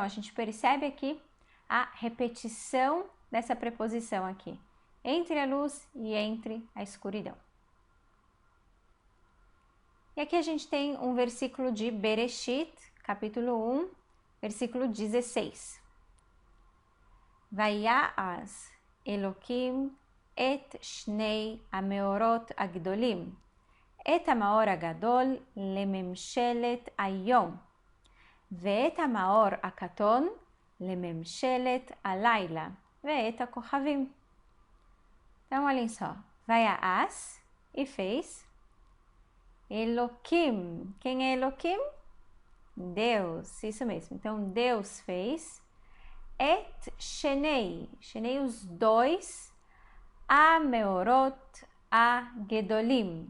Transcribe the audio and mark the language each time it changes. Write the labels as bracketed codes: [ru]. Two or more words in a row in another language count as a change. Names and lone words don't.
[pt] A gente percebe aqui a repetição dessa preposição aqui, entre a luz e entre a escuridão. E aqui a gente tem um versículo de Bereshit, capítulo 1, versículo 16. [he] ויעש אלהים את שני המאורות הגדולים, את המאור הגדול לממשלת היום, ואת המאור הקטון לממשלת הלילה, ואת הכוכבים. [pt] Então, olhem só. Vaya'az, e fez. Elohim. Quem é Elohim? Deus, isso mesmo. Então, Deus fez. [he] את שני. [pt] Shenei, os dois. [he] המאורות הגדולים.